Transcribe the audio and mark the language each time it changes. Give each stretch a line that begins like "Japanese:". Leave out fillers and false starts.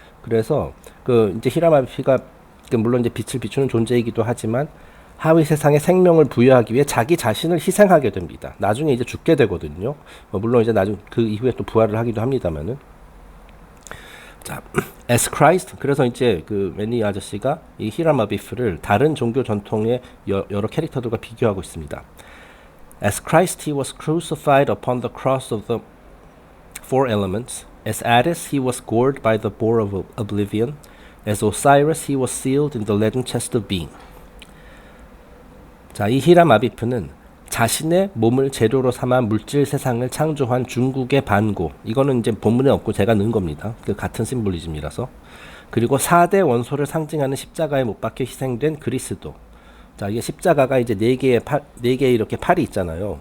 Korean: 그래서 그 이제 히람 아비프가 물론 이제 빛을 비추는 존재이기도 하지만 하위 세상에 생명을 부여하기 위해 자기 자신을 희생하게 됩니다. 나중에 이제 죽게 되거든요. 물론 이제 나중 그 이후에 또 부활을 하기도 합니다만은. 자,
English: as Christ,
Korean: 그래서 이제 그 매니 아저씨가 이 히람 아비프를 다른 종교 전통의 여러 캐릭터들과 비교하고 있습니다.
English: As Christ, he was crucified upon the cross of the four elements, As Attis, he was gored by the boar of oblivion. As Osiris, he was sealed in the leaden chest of being.
Korean: 자, 이 히람 아비프는 자신의 몸을 재료로 삼아 물질 세상을 창조한 중국의 반고. 이거는 이제 본문에 없고 제가 넣은 겁니다. 그 같은 심볼리즘이라서. 그리고 4대 원소를 상징하는 십자가에 못 박혀 희생된 그리스도. 자, 이게 십자가가 이제 네 개의 이렇게 팔이 있잖아요.